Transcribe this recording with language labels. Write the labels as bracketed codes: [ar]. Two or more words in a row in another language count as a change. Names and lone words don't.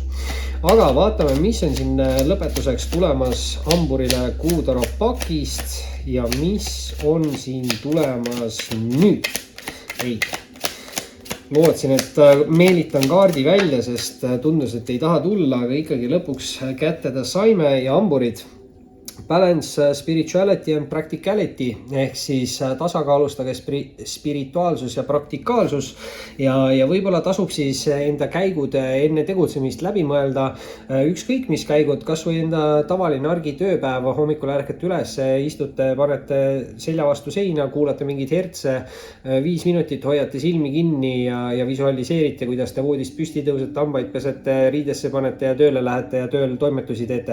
[et] Aga vaatame, mis on siin lõpetuseks tulemas hamburile kuutaropakist ja mis on siin tulemas nüüd. Lootsin, et meelitan kaardi välja, sest tundus, et ei taha tulla, aga ikkagi lõpuks kätte ta saime ja hamburid. [en] Balance spirituality and practicality [et] ehk siis tasakaalustage spirituaalsus ja praktikaalsus ja võib-olla tasub siis enda käigud enne tegutsemist läbi mõelda. Ükskõik mis käigud, kas või enda tavaline argitööpäev, hommikul ärkate üles, istute, panete selja vastu seina, kuulate mingid hertse, 5 minutit hoiate silmi kinni ja visualiseerite, kuidas te voodist püsti tõusete, hambaid pesete, riidesse panete ja tööle lähete ja tööl toimetusi teete.